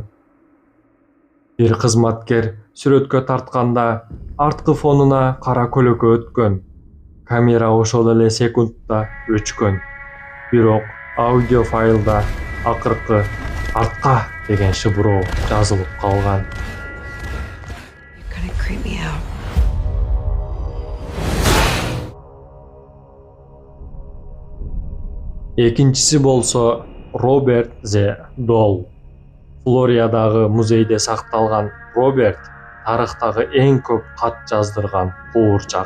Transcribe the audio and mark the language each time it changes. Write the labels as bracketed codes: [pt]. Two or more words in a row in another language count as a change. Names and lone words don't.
[ky] Бир кызматкер сүрөткө тартканда арткы фонуна кара көлөкө өткөн. Камера ошол эле секундта өчкөн. Бирок аудио файлда акыркы «артка» деген шыбыроо жазылып калган. [en] You're gonna creep me out. [ky] Экинчиси болсо Роберт Зе Дол. Флоридадагы музейде сакталган Роберт тарыхтагы эң көп кат жаздырган куурчак.